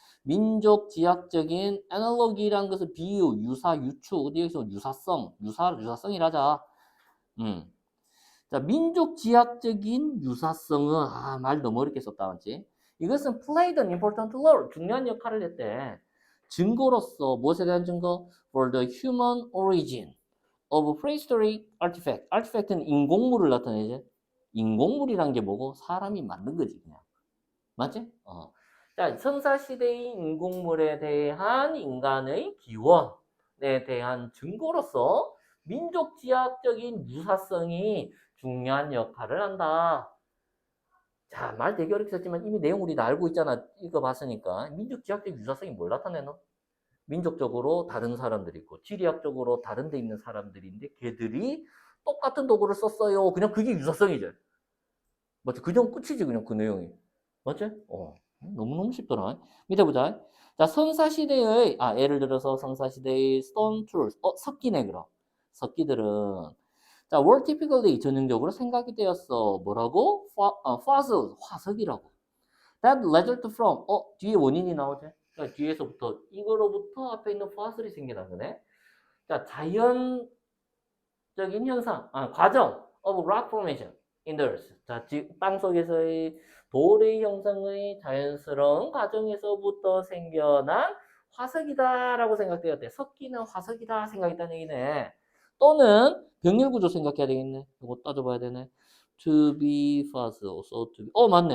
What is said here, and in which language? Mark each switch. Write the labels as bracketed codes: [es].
[ko] 민족, 지학적인, analogy라는 것은 비유, 유사, 유추, 어디에서 유사성, 유사성이라 하자. 자, 민족 지학적인 유사성은, 말 너무 어렵게 썼다, 맞지? 이것은 [en] played an important role, [ko] 중요한 역할을 했대. 증거로서 무엇에 대한 증거? [en] For the human origin of prehistoric artifact. [ko] artifact는 인공물을 나타내지. 인공물이란 게 뭐고? 사람이 만든 거지, 그냥. 맞지? 자, 선사시대의 인공물에 대한 인간의 기원에 대한 증거로서 민족 지학적인 유사성이 중요한 역할을 한다. 자, 말 되게 어렵게 썼지만 이미 내용 우리 다 알고 있잖아. 이거 봤으니까. 민족 지학적 유사성이 뭘 나타내노? 민족적으로 다른 사람들이 있고 지리학적으로 다른 데 있는 사람들인데 걔들이 똑같은 도구를 썼어요. 그냥 그게 유사성이지. 맞지? 그냥 끝이지 그냥 그 내용이. 맞지? 너무너무 쉽더라. 밑에 보자. 자, 선사시대의, 예를 들어서 선사시대의 stone tools. 석기네, 그럼. 석기들은, 자, [en] were typically [ko] 전형적으로 생각이 되었어. 뭐라고? fossil, 화석이라고. [en] That resulted from, [ko] 뒤에 원인이 나오지? 그러니까 뒤에서부터, 이거로부터 앞에 있는 fossil이 생겨난 거네. 자, 자연적인 현상, 과정 [en] of rock formation in the earth. [ko] 자, 땅 속에서의 돌의 형성의 자연스러운 과정에서부터 생겨난 화석이다라고 생각되었대. 석기는 화석이다 생각했다는 얘기네. 또는 병렬 구조 생각해야 되겠네. 이거 따져봐야 되네. [en] To be fossil, so to be. [ko] 맞네.